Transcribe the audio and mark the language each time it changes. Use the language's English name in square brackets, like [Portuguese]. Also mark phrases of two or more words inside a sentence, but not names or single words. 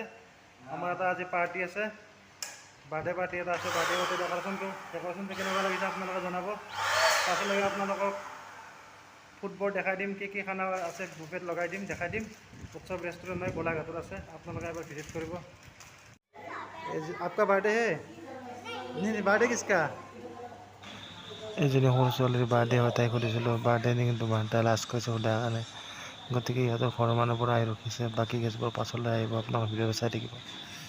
[Assamese] আমাৰ এটা আজি পাৰ্টি আছে, বাৰ্থডে পাৰ্টি এটা আছে। বাৰ্থডে পাৰ্টি ডেকৰেশ্যনটো কেনেকুৱা লাগিছে আপোনালোকে জনাব। পাছলৈকে আপোনালোকক ফুডবোৰ দেখাই দিম, কি কি খানা আছে বুফেত লগাই দিম, দেখাই দিম। উৎসৱ ৰেষ্টুৰেণ্ট হয়, গোলাঘাটত আছে, আপোনালোকে এবাৰ ভিজিট কৰিব। [Hindi] आपका बर्थडे है? नहीं बर्थडे किसका? [Assamese] এজনী সৰু ছোৱালীৰ বাৰ্থডে হয়, তাই সুধিছিলোঁ বাৰ্থডে নেকি তোমাৰ, তাই লাজ কৰিছে সোধাৰ কাৰণে। গতিকে ইহঁতৰ ঘৰৰ মানুহৰ পৰা আহি ৰখিছে, বাকী গেছবোৰ পাছলৈ আহিব, আপোনালোকে ভিডিঅ'টো চাই থাকিব।